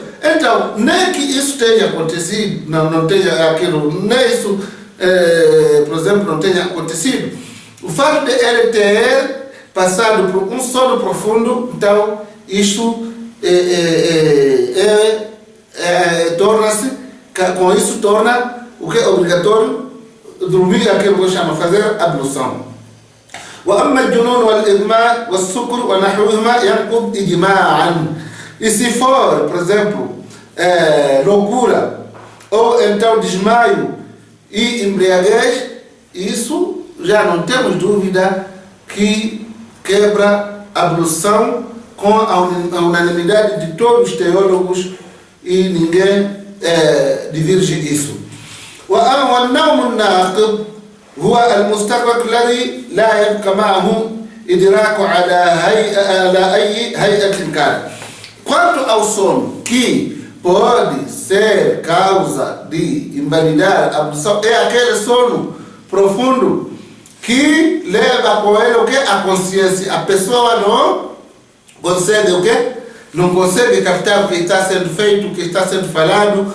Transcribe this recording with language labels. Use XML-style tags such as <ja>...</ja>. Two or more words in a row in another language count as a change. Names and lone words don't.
<pt>Então, nem que isso tenha acontecido, não tenha aquilo, nem isso, por exemplo, não tenha acontecido, o fato de ele ter passado por um sono profundo, então, isso torna-se, com isso torna o que é obrigatório dormir, aquilo que chama fazer ablução.</pt> <ar>وأما الجنون والإغماء والسكر ونحوهما ينقض إجماعا.</ar> <pt>E se for, por exemplo, loucura ou então desmaio e embriaguez, isso já não temos dúvida que quebra a ablução com a unanimidade de todos os teólogos e ninguém diverge isso.</pt> <ar>والنوم الناقض هو المستغرق الذي لا يبقى معه إدراك على أي هيئة كان.</ar> <pt>Quanto ao sono que pode ser causa de invalidar a ablução, é aquele sono profundo que leva com ele o que? A consciência. A pessoa não consegue o quê? Não consegue captar o que está sendo feito, o que está sendo falado.</pt>